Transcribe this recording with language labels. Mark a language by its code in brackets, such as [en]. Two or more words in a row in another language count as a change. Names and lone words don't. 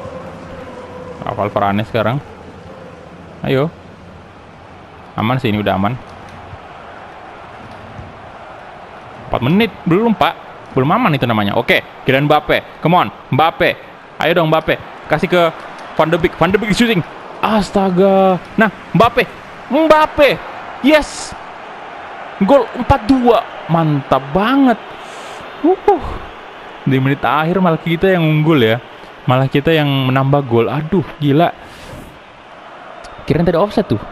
[id] Rafael Varane sekarang. Ayo. Aman sih, ini udah aman. 4 menit, belum Pak. Belum aman itu namanya. Oke, Kylian Mbappe. [en] Come on, [id] Mbappe. Ayo dong Mbappe. Kasih ke Van de Beek. Van de Beek shooting. Astaga. Nah, Mbappe. Yes. Gol 4-2. Mantap banget. Di menit akhir malah kita yang unggul ya. Malah kita yang menambah gol. Aduh, gila. Kirain tadi offset tuh.